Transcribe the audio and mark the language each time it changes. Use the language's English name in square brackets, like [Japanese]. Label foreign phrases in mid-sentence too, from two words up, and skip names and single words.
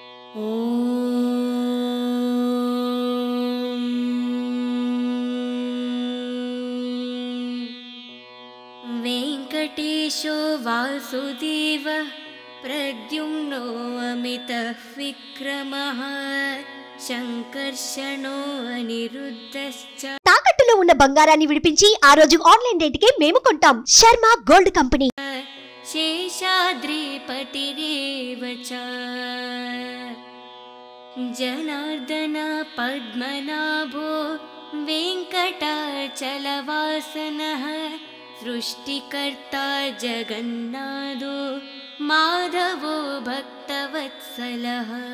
[Sanskrit] वेङ्कटेशो वासुदेवः प्रद्युम्नो अमितः विक्रमः शङ्कर्षणो अनिरुद्धश्च। [Telugu] తాకట్టులో ఉన్న బంగారాన్ని విడిపించి ఆ రోజు [English] online rateke [Telugu] మేము కొంటాం. శర్మ గోల్డ్ కంపెనీ. [Sanskrit] शेषाद्रिपतिरेव च जनार्दन पद्मनाभो वेङ्कटाचलवासनः सृष्टिकर्ता जगन्नाथो माधवो भक्तवत्सलः